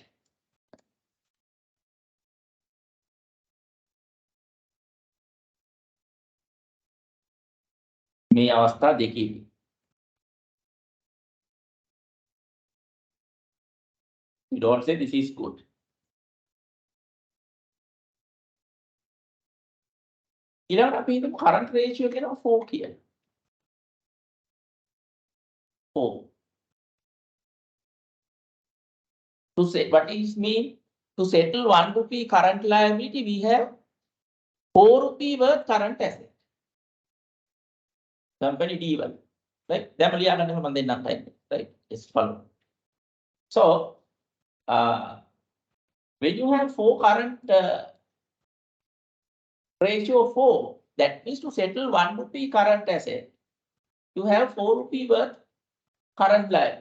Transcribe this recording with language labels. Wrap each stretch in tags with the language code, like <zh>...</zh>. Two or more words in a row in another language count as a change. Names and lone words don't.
<si>මේ අවස්ථා දෙකේදී.</si> <en>We don't say this is good.</en> <si>ඊළඟට අපි හිතමු</si> <en>current ratio</en> <si>කියනවා 4 කියලා. 4.</si> <en>To say what is mean to settle 1 rupee current liability, we have 4 rupee worth current asset. Company D1, right?</en> <si>දැන් ලියා ගන්න මම දෙන්නම්</si> <en>time, right? Just follow. So when you have 4 current ratio 4, that means to settle 1 rupee current asset, you have 4 rupee worth current liability.</en>